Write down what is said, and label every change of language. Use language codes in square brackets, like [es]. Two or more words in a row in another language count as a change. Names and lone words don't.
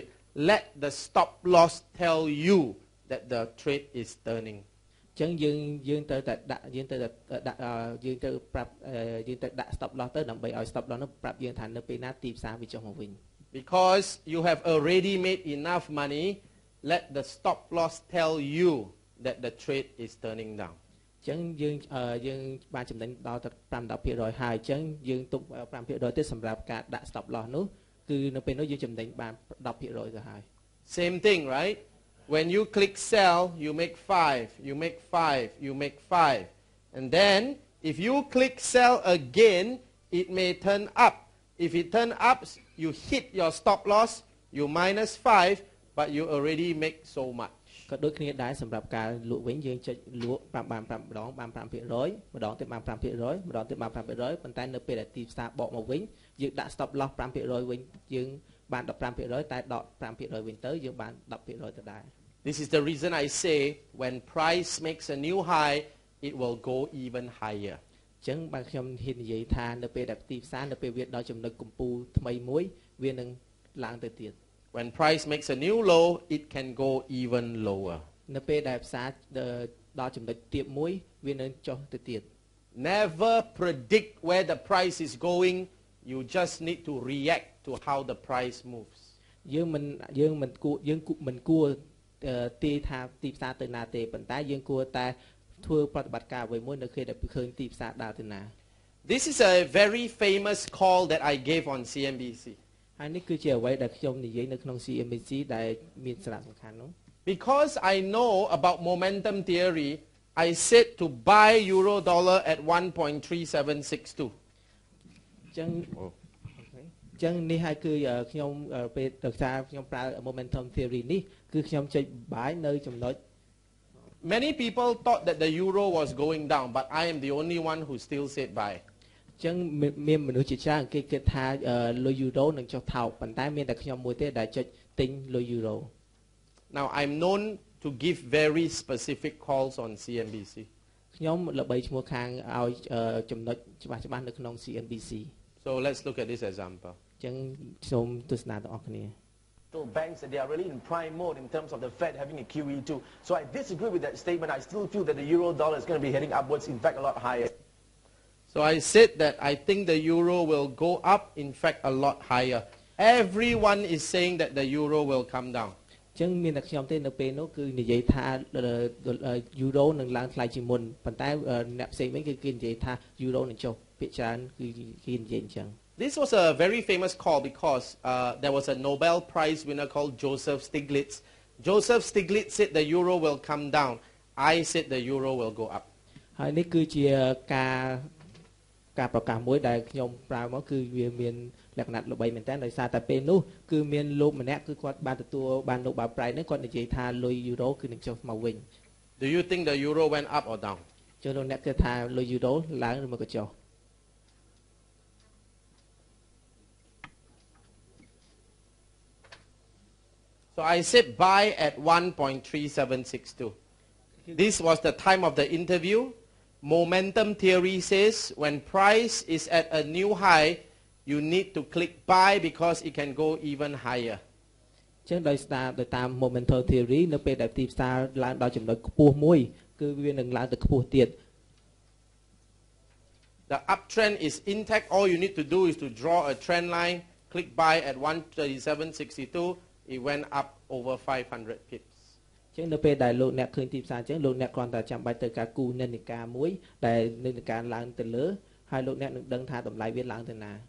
[en] Let the stop loss tell you that the trade is turning. [km] ចឹងយើងទៅដាក់ [en] stop loss [km] ទៅដើម្បីឲ្យ [en] stop loss [km] នោះប្រាប់យើងថានៅពេលណាទីផ្សារវាចុះមកវិញ [en] Because you have already made enough money, let the stop loss tell you that the trade is turning down. [km] ចឹងយើងបានចំណេញដល់ទៅ 5-10% ហើយចឹងយើងទុក 5% ទៀតសម្រាប់ការដាក់ [en] stop loss [km] នោះគឺនៅពេលនោះយើងចំណេញបាន 10% ទៅហើយ [en] Same thing, right? when you click sell, you make 5, you make 5, you make 5. And then if you click sell again, it may turn up. If it turn up, you hit your stop loss, you minus 5, but you already make so much. [km] ក៏ដូចគ្នាដែរសម្រាប់ការលក់វិញយើងចុចលក់បាន5ម្ដងបាន 5% ម្ដងទៀតបាន 5% ម្ដងទៀតបាន 5% ប៉ុន្តែនៅពេលដែលទីផ្សារបកមកវិញយើងដាក់ [en] stop loss [km] 5% វិញយើងបាន 15% តែដក 5% វិញទៅយើងបាន 10% ទៅដែរ [en] This is the reason I say when price makes a new high, it will go even higher. [km] ចឹងបាទខ្ញុំហ៊ាននិយាយថានៅពេលដែលទីផ្សារនៅពេលវាដល់ចំណុចកំពូលថ្មីមួយវានឹងឡើងទៅទៀត [en] When price makes a new low, it can go even lower. [km] នៅពេលដែលផ្សារដល់ចំណុចទាបមួយវានឹងចុះទៅទៀត [en] Never predict where the price is going. You just need to react to how the price moves. [km] យើងមិនគួរទាយថាទីផ្សារទៅណាទេប៉ុន្តែយើងគួរតែធ្វើប្រតិបត្តិការអ្វីមួយនៅពេលដែលឃើញទីផ្សារដើរទៅណា [en] This is a very famous call that I gave on CNBC. [km] ហើយនេះគឺជាអ្វីដែលខ្ញុំនិយាយនៅក្នុង CNBC ដែលមានសារៈសំខាន់នោះ [en] Because I know about momentum theory, I said to buy euro dollar at 1.3762. [km] ចឹងនេះហើយគឺខ្ញុំពេលដោយសារខ្ញុំប្រើ [en] momentum theory [km] នេះគឺខ្ញុំចុច buy នៅចំណុច [en] Many people thought that the euro was going down, but I am the only one who still said buy. [km] ចឹងមានមនុស្សជាច្រើនគេគិតថាលុយ euro នឹងចុះថោកប៉ុន្តែមានតែខ្ញុំមួយទេដែលចុចទិញលុយ euro [en] Now I'm known to give very specific calls on CNBC. [km] ខ្ញុំល្បីឈ្មោះខាងឲ្យចំណុចច្បាស់ៗនៅក្នុង CNBC. [en] So let's look at this example. [km] ចឹងសូមទស្សនាទាំងអស់គ្នា [en] Banks that they are really in prime mode in terms of the Fed having a QE2. So I disagree with that statement. I still feel that the euro dollar is going to be heading upwards, in fact, a lot higher. So I said that I think the euro will go up, in fact, a lot higher. Everyone is saying that the euro will come down. [km] ចឹងមានតែខ្ញុំទេនៅពេលនោះគឺនិយាយថា euro នឹងឡើងថ្លៃជាងមុនប៉ុន្តែអ្នកផ្សេងវិញគឺគេនិយាយថា euro នឹងចុះភាគច្រើនគឺគេនិយាយអញ្ចឹង [en] This was a very famous call because there was a Nobel Prize winner called Joseph Stiglitz. Joseph Stiglitz said the euro will come down. I said the euro will go up. [km] ហើយនេះគឺជាការប្រកាសមួយដែលខ្ញុំប្រើមកគឺវាមានលក្ខណៈល្បីមែនតើដោយសារតែពេលនោះគឺមានលោកម្នាក់គឺគាត់បានទទួលបាន Nobel Prize នេះគាត់និយាយថាលុយ euro គឺនឹងចុះមកវិញ [en] Do you think the euro went up or down? [km] ចុះលោកអ្នកគិតថាលុយ euro ឡើងឬមកក៏ចុះ [en] So I said buy at 1.3762. This was the time of the interview. Momentum theory says when price is at a new high, you need to click buy because it can go even higher. [km] ចឹងដោយតាម [en] momentum theory [km] នៅពេលដែលទីផ្សារឡើងដល់ចំណុចខ្ពស់មួយគឺវានឹងឡើងទៅខ្ពស់ទៀត [en] The uptrend is intact. All you need to do is to draw a trend line, click buy at 137.62. It went up over 500 pips. [km] ចឹងនៅពេលដែលលោកអ្នកឃើញទីផ្សារចឹងលោកអ្នកគ្រាន់តែចាំបាច់ទៅការគូនិន្នាការមួយដែលនិន្នាការឡើងទៅលើហើយលោកអ្នកនឹងដឹងថាតម្លៃវាឡើងទៅណា